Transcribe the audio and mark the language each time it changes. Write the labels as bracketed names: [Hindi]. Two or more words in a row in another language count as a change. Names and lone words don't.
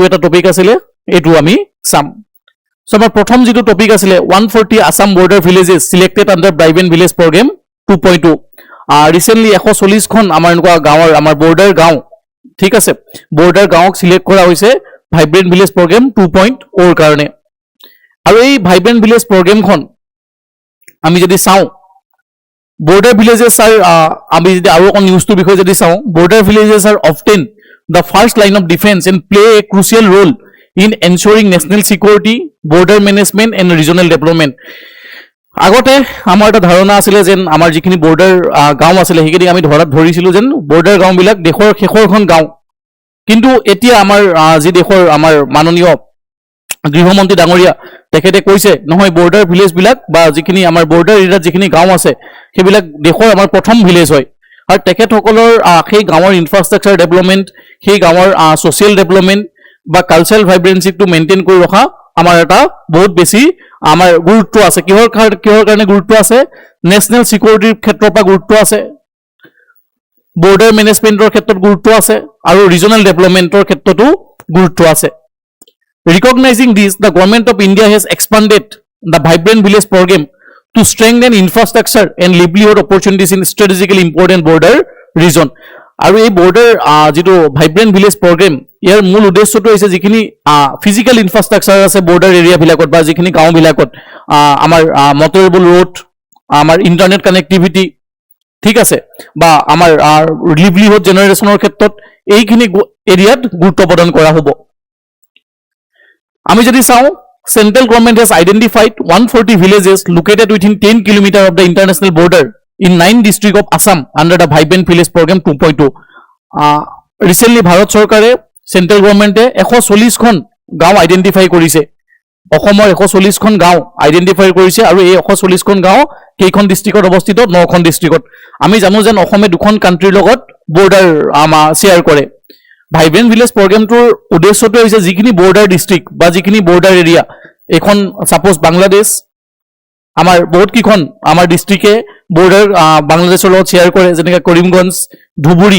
[Assamese] এটা টপিক আছিল এইটো আমি চাম সো আমাৰ প্ৰথম যেটো টপিক আছিল [English] 140 Assam border villages selected under vibrant village program 2.2 [Assamese] ৰিসেন্টলি 140 খন আমাৰ এনেকুৱা গাঁৱৰ আমাৰ বৰ্ডাৰ গাঁও ঠিক আছে বৰ্ডাৰ গাঁওক সিলেক্ট কৰা হৈছে [English] vibrant village program 2.0 [Assamese] কাৰণে আৰু এই [English] vibrant village program [Assamese] আমি যদি চাও [English] border villages are [Assamese] আমি যদি আৰু কোন নিউজটো বিষয়ে যদি চাও [English] border villages are often the first line of defense and play a crucial role in ensuring national security border management and regional development [Assamese] আগতে আমাৰ এটা ধাৰণা আছিল যেন আমাৰ যিখিনি border গাঁও আছিল হেকিদি আমি ধৰিছিলো যেন border গাঁও বিলাক দেশৰ শেষৰখন গাঁও কিন্তু এতিয়া আমাৰ যি দেশৰ আমাৰ মাননীয় গৃহমন্ত্ৰী ডাঙৰীয়া তেখেতে কৈছে নহয় [English] border village [Assamese] বিলাক বা যিখিনি আমাৰ বৰ্ডাৰ এৰিয়াত যিখিনি গাঁও আছে সেইবিলাক দেশৰ আমাৰ প্ৰথম ভিলেজ হয় আৰু তেখেতসকলৰ সেই গাঁৱৰ [English] infrastructure development [Assamese] সেই গাঁৱৰ [English] social development [Assamese] বা কালচাৰেল ভাইব্ৰেন্সিটো মেইনটেইন কৰি ৰখা আমাৰ এটা বহুত বেছি আমাৰ গুৰুত্ব আছে কিহৰ কাৰণে গুৰুত্ব আছে [English] national security [Assamese] ক্ষেত্ৰৰ পৰা গুৰুত্ব আছে [English] border managementor [Assamese] ক্ষেত্ৰত গুৰুত্ব আছে আৰু ৰিজনাল ডেভেলপমেন্টৰ ক্ষেত্ৰতো গুৰুত্ব আছে [English] recognizing this the government of India has expanded the vibrant village program to strengthen infrastructure and livelihood opportunities in strategically important border region [Assamese] আৰু এই border যেটো [English] vibrant village program [Assamese] ইয়াৰ মূল উদ্দেশ্যটো হৈছে যিখিনি [English] physical infrastructure [Assamese] আছে border এৰিয়া বিলাকত বা যিখিনি গাঁও বিলাকত আমাৰ [English] motorable road [Assamese] আমাৰ [English] internet connectivity [Assamese] ঠিক আছে বা আমাৰ [English] livelihood generation [Assamese] ক্ষেত্ৰত এইখিনি এৰিয়াত গুৰুত্ব প্ৰদান কৰা হ'ব আমি যদি চাও [English] central government has identified 140 villages located within 10 km of the international border in 9 districts of Assam under the vibrant village program 2.2 recently [Assamese] ভাৰত চৰকাৰে [English] central government [Assamese] 140 খন গাঁও আইডেন্টিফাই কৰিছে অসমৰ 140 খন গাঁও আইডেন্টিফাই কৰিছে আৰু এই 140 খন গাঁও কেইখন ডিস্ট্ৰিক্টত অৱস্থিত 9 খন ডিস্ট্ৰিক্টত আমি জানো যে অসমে দুখন কান্ট্ৰিৰ লগত বৰ্ডাৰ শেয়াৰ কৰে [English] vibrant village program [Assamese] উদ্দেশ্যটো হৈছে যিখিনি [English] border district [Assamese] বা যিখিনি [English] border area [Assamese] এখন সাপোজ বাংলাদেশ আমাৰ বহুত কিখন আমাৰ ডিস্ট্ৰিক্টে বৰ্ডাৰ বাংলাদেশৰ লগত শেয়াৰ কৰে যেনেকৈ কৰিমগঞ্জ ধুবুৰী